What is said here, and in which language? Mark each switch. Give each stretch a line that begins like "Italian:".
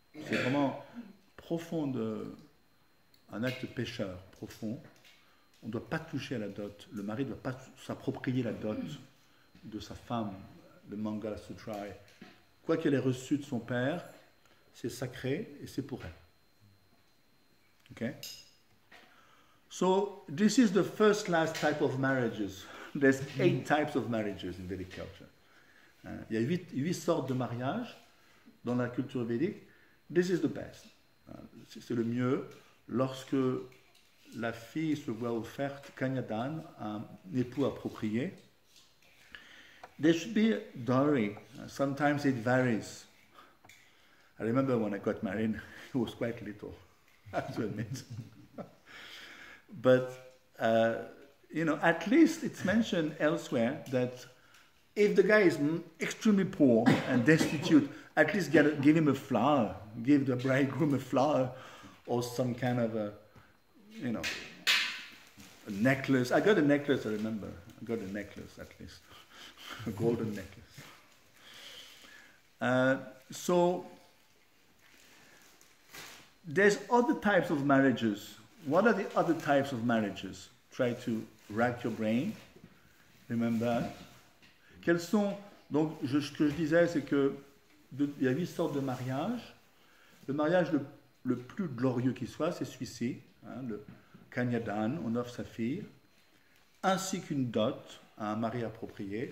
French: C'est vraiment profond, un acte pécheur profond. On ne doit pas toucher à la dot. Le mari ne doit pas s'approprier la dot de sa femme, le Mangala Sutra. Quoi qu'elle ait reçu de son père, c'est sacré et c'est pour elle.
English: Okay? So, this is the first class type of marriages. There's 8 types of marriages in Vedic culture.
French: Il y a 8 sortes de mariages dans la culture védique.
English: This is the best.
French: C'est le mieux lorsque la fille se voit offerte kanyadan, un époux approprié.
English: There should be a dowry. Sometimes it varies. I remember when I got married, it was quite little, I have to admit. But, at least it's mentioned elsewhere that if the guy is extremely poor and destitute, at least give him a flower, give the bridegroom a flower or some kind of a necklace. I got a necklace, I remember. I got a necklace at least, a golden necklace. So, there's other types of marriages. What are the other types of marriages? Try to rack your brain. Remember.
French: Quels sont, donc, ce que je disais, c'est que il y a 8 sortes de mariages. Le mariage le plus glorieux qui soit, c'est celui-ci, le kanyadan, on offre sa fille, ainsi qu'une dot à un mari approprié.